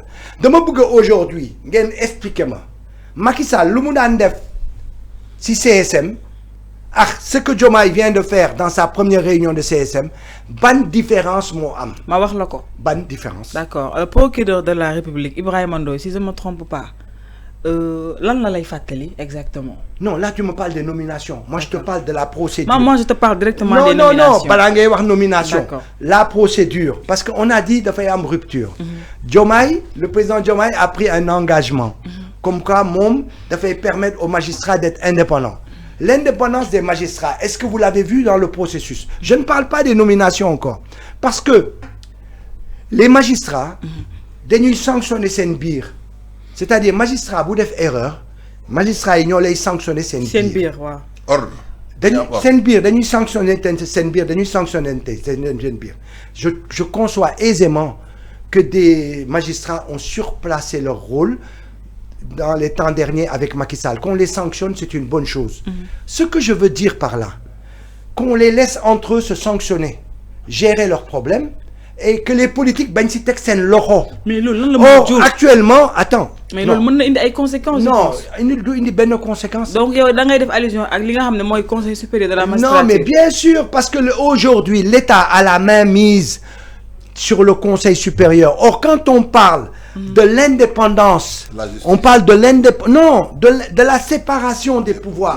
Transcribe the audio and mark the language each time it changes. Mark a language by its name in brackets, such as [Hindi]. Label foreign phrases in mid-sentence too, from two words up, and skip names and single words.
[French] De mon aujourd'hui, expliquez-moi. Macky Sall, le monde si CSM, ce que Diomaye vient de faire dans sa première réunion de CSM, bonne différence, moi, [Wolof] ma wax lako. [French] Bonne différence. D'accord. Le procureur de la République, Ibrahima Ndoye, si je ne me trompe pas, [Wolof] lan la lay fatali exactement? [French] Non, là tu me parles des nominations. Moi je te parle de la procédure. Moi je te parle directement des nominations. Non, pas la nomination. D'accord. La procédure. Parce qu'on a dit de faire une rupture. Diomaye, le président Diomaye a pris un engagement. Comme quoi, MOM, de faire permettre aux magistrats d'être indépendants. L'indépendance des magistrats, est-ce que vous l'avez vu dans le processus? Je ne parle pas des nominations encore. Parce que les magistrats, ils sanctionnent [Wolof] sen bir. [French] C'est-à-dire, magistrats, vous faites erreur, magistrats, ils ont sanctionné [Wolof] sen bir. Sen bir, [French] ouais. Ordre. [Wolof] Sen bir, [French] ils sanctionné [Wolof] sen bir, [French] ils sanctionné [Wolof] sen bir. [French] Je conçois aisément que des magistrats ont surplacé leur rôle dans les temps derniers avec Macky Sall. Qu'on les sanctionne, c'est une bonne chose. Ce que je veux dire par là, qu'on les laisse entre eux se sanctionner, gérer leurs problèmes, et que les politiques [Wolof] ben si tek sen loxo. [French] Mais actuellement, attends. Mais il y a des conséquences. Non, il y a des conséquences. Donc il y a des allusions à le conseil supérieur de la magistrature. Non, mais bien sûr, parce que aujourd'hui, l'État a la main mise sur le conseil supérieur. Or, quand on parle de l'indépendance, on parle de de la séparation des pouvoirs.